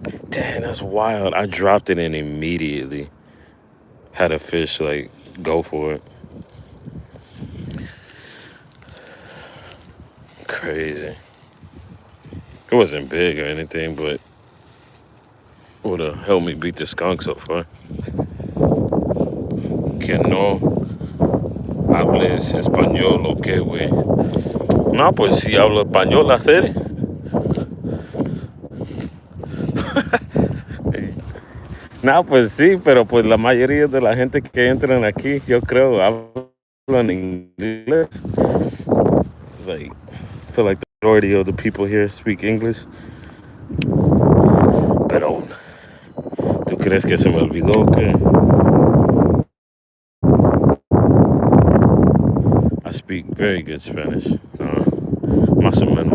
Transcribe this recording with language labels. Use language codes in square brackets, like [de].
[en] Damn, that's wild. I dropped it and immediately had a fish like go for it. Crazy. It wasn't big or anything, but would have helped me beat the skunk so far. [es] Que no hables español, ok, güey. No, pues si hablo español, hacer. No, pues sí, pero pues la mayoría de la gente que entran aquí, yo creo, hablan inglés. [en] Like, I feel like the majority of the people here speak English. [es] Pero, ¿tú crees que se me olvidó que [en] I speak very good Spanish? [es] Más o menos.